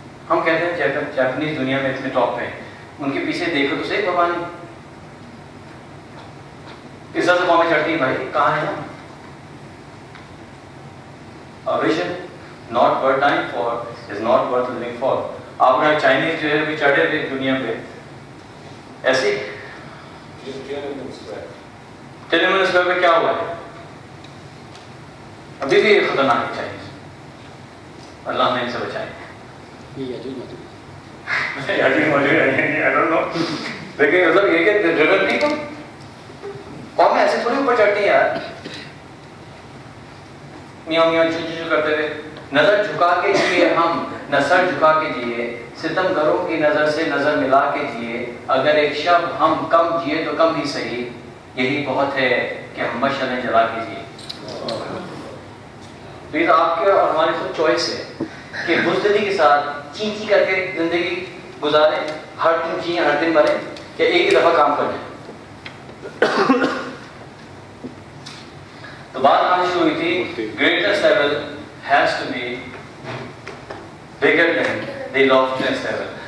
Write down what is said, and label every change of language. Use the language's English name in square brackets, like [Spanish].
[Urdu] ہم کہتے ہیں جاپنیز دنیا میں اتنے ٹاپ پہ ہیں، ان کے پیچھے دیکھو تو صحیح قربانی اس طرح سے قومیں چڑھتی ہیں. بھائی کہاں ہے ہم؟ [English] A vision not worth dying for is not worth living for. [Urdu] آپ نے چائنیز جو ہے بھی چڑھے تھے دنیا پہ ایسے تینمن اسکوائر پہ کیا ہوا ہے؟ ابھی بھی خطرناک ہے چائنیز. اللہ ہمیں ان سے بچائے. یہ یاجوج ماجوج. لیکن مطلب یہ کہ ڈرگن نہیں تو قومیں ایسے تھوڑی اوپر چڑھتی ہیں یار, میاں میاں چو چو کرتے ہوئے. نظر جھکا کے جیے ہم, نہ سر جھکا کے جیے, ستم گروں کی نظر سے نظر ملا کے جیے, اگر ایک شب ہم کم جیے تو کم ہی صحیح, یہی بہت ہے کہ ہم مشعلیں جلا کے جیے. تو یہ تو آپ کے اور ہماری خود چوائس ہے کہ بزدلی کے ساتھ چی چی کر کے زندگی گزاریں, ہر دن جییں ہر دن مریں, کہ ایک ہی دفعہ کام کر لیں. تو بات آنے شروع ہوئی تھی, [English] greatest level has to be bigger than the loftiest level.